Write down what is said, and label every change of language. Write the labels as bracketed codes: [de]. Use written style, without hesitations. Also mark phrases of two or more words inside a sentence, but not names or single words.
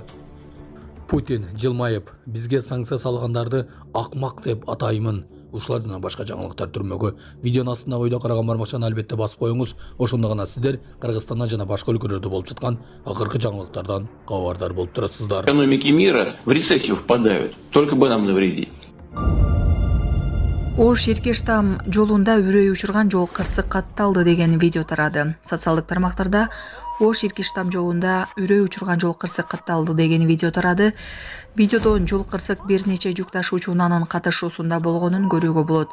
[ky] Путин жылмайып, бизге санкция салгандарды акмак деп атаймын. Ушулардан башка жаңылыктар түрмөгө видеонун астына ойдо караган бармакчаны албетте басып коюңуз. Ошондо гана сиздер Кыргызстанда жана башка өлкөлөрдө болуп жаткан акыркы жаңылыктардан кабардар болуп турасыздар. [ru] Экономики мира в рецессию впадают, только бы нам навредить. [ky] Ош Эркаштам жолунда үрөй учурган жол кырсык катталды деген видео тарады. Социалдык тармактарда Ош Эркаштам жолунда үрөй учурган жол кырсык катталды деген видео тарады. Видеодон жол кырсык бир нече жүк ташуучунун катышуусунда болгонун көрүүгө болот.